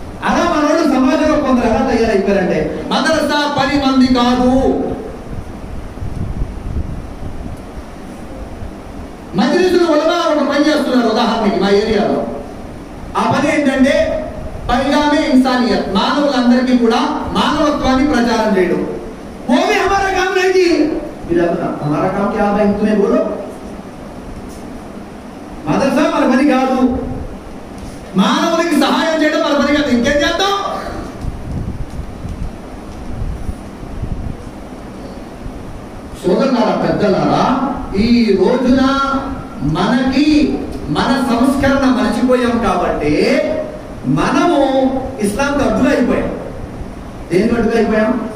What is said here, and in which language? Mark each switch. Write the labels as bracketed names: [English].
[Telugu] తయారైపోయారంటే మదరసా 10 మంది కాదు. మజ్లిసుల్ ఉలమా ఒక పని చేస్తున్నారు. ఉదాహరణకి మా ఏరియాలో ఆ పని ఏంటంటే పైగామే ఇన్సానియత్, మానవులందరికీ కూడా మానవత్వాన్ని ప్రచారం చేయడం. [Hindi] वो भी हमारा काम नहीं जी, हमारा काम क्या है तुम्हें बोलो. [Telugu] మదర్సా మన పని కాదు, మానవులకి సహాయం చేయడం మన పని కాదు. ఇంకేం చేద్దాం? సోదరులారా, పెద్దలారా, ఈ రోజున మనకి మన సంస్కరణ మర్చిపోయాం కాబట్టి మనము ఇస్లాంకు అడ్డుగా అయిపోయాం. దేనికి అడ్డుగా అయిపోయాం?